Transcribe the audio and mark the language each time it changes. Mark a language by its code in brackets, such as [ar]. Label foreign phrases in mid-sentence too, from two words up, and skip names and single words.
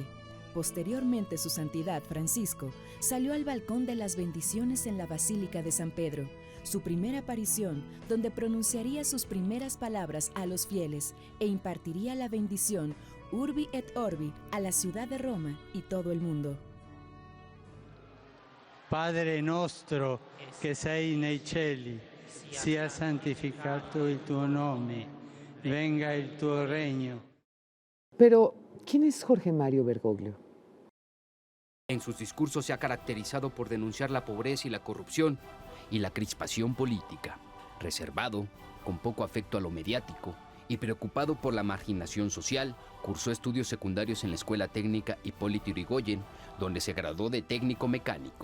[es] Posteriormente, su santidad Francisco salió al balcón de las bendiciones en la Basílica de San Pedro, su primera aparición donde pronunciaría sus primeras palabras a los fieles e impartiría la bendición [la] Urbi et Orbi [es] a la ciudad de Roma y todo el mundo. [it] Padre nostro che sei nei cieli, sia santificato il tuo nome, venga il tuo regno. [es] Pero, ¿quién es Jorge Mario Bergoglio? En sus discursos se ha caracterizado por denunciar la pobreza y la corrupción y la crispación política. Reservado, con poco afecto a lo mediático y preocupado por la marginación social, cursó estudios secundarios en la Escuela Técnica Hipólito Yrigoyen, donde se graduó de técnico mecánico.